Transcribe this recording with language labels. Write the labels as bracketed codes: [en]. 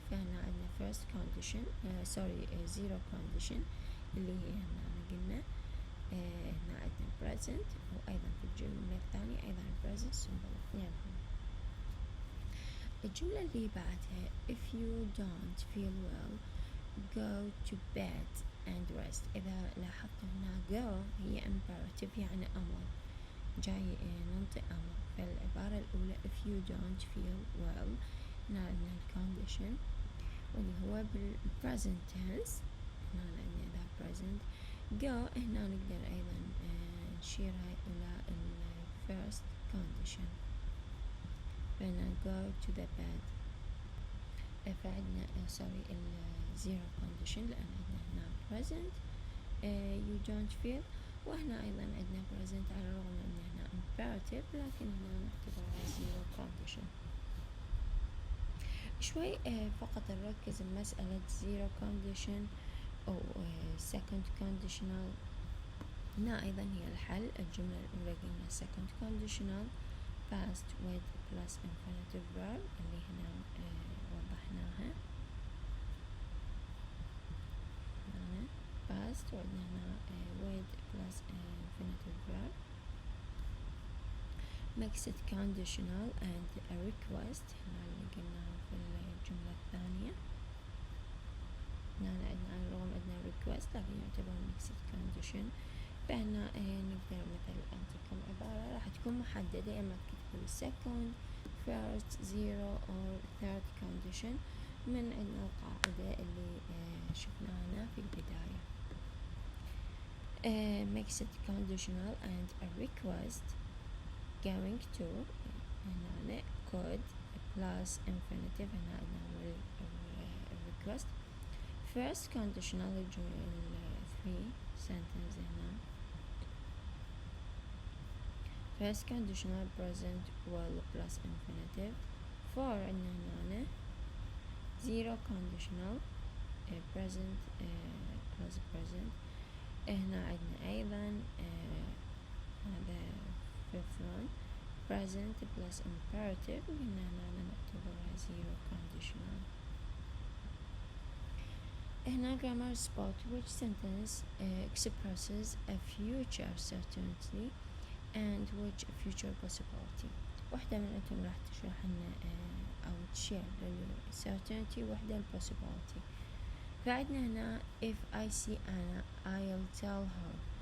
[ar] فهنا عندنا first condition zero condition اللي هي هنا قلنا هنا عندنا present، وأيضا في الجملة الثانية أيضا present simple اثنينهم. الجملة اللي بعدها [en] if you don't feel well go to bed and rest. [ar] إذا لاحظت هنا go هي imperative يعني أمر، جاي ننطي أمر. فالعبارة الأولى [en] if you don't feel well، [ar] هنا عندنا الcondition واللي هو بالpresent tense، هنا عندنا إذا present. [en] go [ar] هنا نقدر أيضا نشيرها إلى [en] first condition، فهنا go to the bed. [ar] فعندنا zero condition لأن عندنا هنا present [en] you don't feel، [ar] وهنا أيضا عندنا present على الرغم أن هنا imperative، لكن هنا نعتبرها zero condition. شوي فقط نركز بمسألة zero condition أو second conditional. هنا أيضا هي الحل. الجملة الأولى قلنا [en] second conditional past with plus infinitive verb اللي هنا وضحناها هنا past، وعندنا هنا with plus infinitive verb. mixed conditional and a request [ar] هنا اللي قلناه في الجملة الثانية. هنا عندنا على الرغم عندنا request لكن يعتبر mixed condition. فهنا نقدر مثل أعطيكم عبارة راح تكون محددة، إما تكتبوا second first zero or third condition من عندنا القاعدة اللي شفناها في البداية. [en] mixed conditional and a request going to هنا could plus infinitive، هنا عندنا request. first conditional three sentence هنا first conditional present will plus infinitive. for عندنا هنا zero conditional present plus present. [ar] هنا عندنا أيضا هذا fifth one [en] present plus imperative قلنا هنا نعتبرها zero conditional. هنا grammar spot which sentence expresses a future certainty and which future possibility. [ar] واحدة منهم راح تشرح لنا أو تشير certainty وحدة possibility. فعندنا هنا [en] if I see Anna I'll tell her.